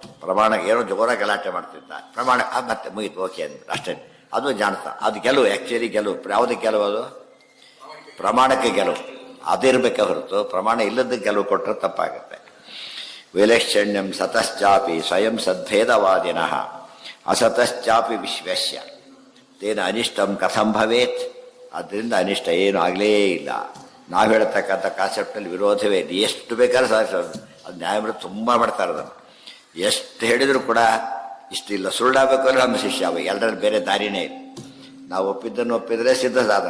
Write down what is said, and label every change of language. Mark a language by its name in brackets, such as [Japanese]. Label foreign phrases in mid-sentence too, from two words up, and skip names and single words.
[Kannada] ಪ್ರಮಾಣ ಏನೋ ಜೋರ ಗಲಾಟೆ ಮಾಡ್ತಿದ್ದ, ಪ್ರಮಾಣ ಮತ್ತೆ ಮುಗಿತು, ಓಕೆ ಅಂದ್ಬಿಟ್ಟು ಅಷ್ಟೇ. ಅದು ಜಾಣತ. ಅದು ಗೆಲುವು, ಆ್ಯಕ್ಚುಲಿ ಗೆಲುವು. ಯಾವುದಕ್ಕೆ ಗೆಲುವು? ಅದು ಪ್ರಮಾಣಕ್ಕೆ ಗೆಲುವು. ಅದಿರಬೇಕೆ ಹೊರತು ಪ್ರಮಾಣ ಇಲ್ಲದಕ್ಕೆ ಗೆಲುವು ಕೊಟ್ಟರೆ ತಪ್ಪಾಗುತ್ತೆ. [Sanskrit] ವೈಲಕ್ಷಣ್ಯಂ ಸತಶ್ಚಾಪಿ ಸ್ವಯಂ ಸದ್ಭೇದವಾದಿನಃ ಅಸತಶ್ಚಾಪಿ ವಿಶ್ವಸ್ಯ ತೇನ ಅನಿಷ್ಟಂ ಕಥಂ ಭವೇತ್. [Kannada] ಆದ್ದರಿಂದ ಅನಿಷ್ಟ ಏನೂ ಆಗಲೇ ಇಲ್ಲ. ನಾವು ಹೇಳ್ತಕ್ಕಂಥ ಕಾನ್ಸೆಪ್ಟಲ್ಲಿ ವಿರೋಧವೇ ಇಲ್ಲ. ಎಷ್ಟು ಬೇಕಾದ್ರೆ ಸಾಧಿಸೋದು. ಅದು ನ್ಯಾಯಮೂರ್ತಿ ತುಂಬ ಮಾಡ್ತಾರೆ ಅದನ್ನು. ಎಷ್ಟು ಹೇಳಿದರೂ ಕೂಡ ಇಷ್ಟಿಲ್ಲ. ಸುಳ್ಳಾಗಬೇಕು ಅಂದರೆ ನಮ್ಮ ಶಿಷ್ಯ ಅವ. ಎಲ್ಲರಲ್ಲಿ ಬೇರೆ ದಾರಿನೇ ಇಲ್ಲ. ನಾವು ಒಪ್ಪಿದ್ದನ್ನು ಒಪ್ಪಿದರೆ ಸಿದ್ಧ ಸಾಧನ.